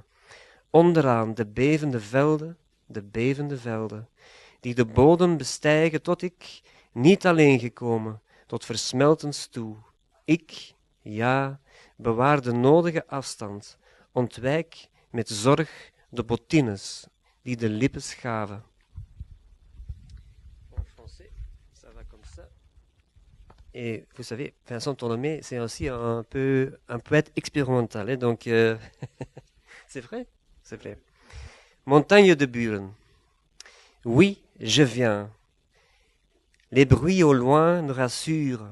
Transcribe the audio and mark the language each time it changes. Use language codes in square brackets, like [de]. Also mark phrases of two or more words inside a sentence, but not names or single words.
[nl] Onderaan de bevende velden, die de bodem bestijgen tot ik, niet alleen gekomen, tot versmeltens toe. Ik, ja, bewaar de nodige afstand, ontwijk met zorg de bottines, die de lippen schaven. [fr] En français, ça va comme ça. Et vous savez, Vincent Tolomé, c'est aussi un poète expérimental, hein, donc c'est vrai. C'est vrai. Montagne de Buren. Oui, je viens. Les bruits au loin me rassurent.